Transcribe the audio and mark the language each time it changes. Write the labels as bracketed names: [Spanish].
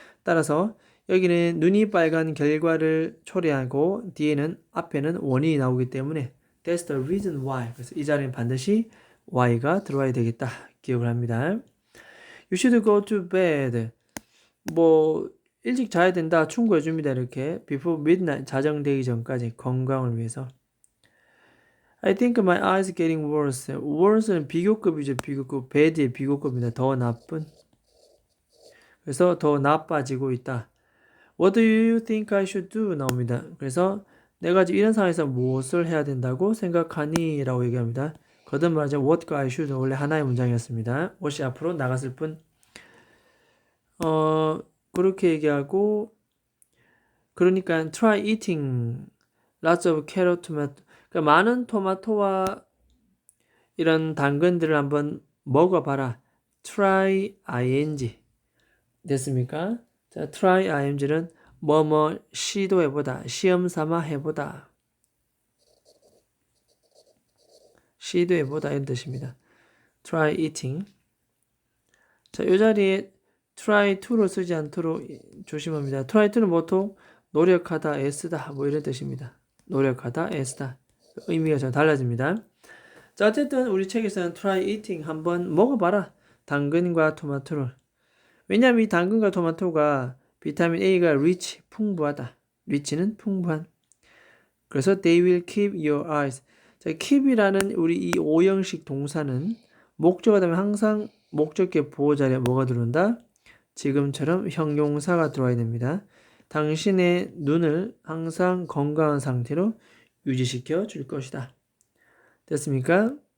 [Korean] 따라서 여기는 눈이 빨간 결과를 초래하고 뒤에는 앞에는 원인이 나오기 때문에 [English] That's the reason why. [Korean] 그래서 이 자리는 반드시 why가 들어와야 되겠다. 기억을 합니다. [English] You should go to bed. [Korean] 뭐 일찍 자야 된다. 충고해 줍니다. 이렇게 [English] before midnight [Korean] 자정되기 전까지 건강을 위해서. [English] I think my eyes getting worse. [Korean] worse는 비교급이죠. 비교급. bad의 비교급입니다. 더 나쁜. 그래서 더 나빠지고 있다. [English] What do you think I should do? [Korean] 나옵니다. 그래서 내가 지금 이런 상황에서 무엇을 해야 된다고 생각하니? 라고 얘기합니다. 거듭 말하자 what과 I should 원래 하나의 문장이었습니다. what이 앞으로 나갔을 뿐. 그렇게 얘기하고 그러니까 [English] try eating lots of carrot tomato. [Korean] 그러니까 많은 토마토와 이런 당근들을 한번 먹어봐라. try ing 됐습니까? 자, try ing는 뭐뭐 시도해보다, 시험 삼아 해보다, 시도해보다 이런 뜻입니다. try eating. 자, 이 자리에 try to를 쓰지 않도록 조심합니다. try to는 보통 노력하다, 애쓰다 뭐 이런 뜻입니다. 노력하다, 애쓰다. 의미가 좀 달라집니다. 자, 어쨌든 우리 책에서는 try eating 한번 먹어봐라. 당근과 토마토를. 왜냐하면 이 당근과 토마토가 비타민 A가 rich, 풍부하다. rich는 풍부한. [English] 그래서 they will keep your eyes. [Korean] 자, keep이라는 우리 이 오형식 동사는 목적어 다음에 항상 목적격 보호 자리에 뭐가 들어온다? 지금처럼 형용사가 들어와야 됩니다. 당신의 눈을 항상 건강한 상태로 유지시켜 줄 것이다. 됐습니까?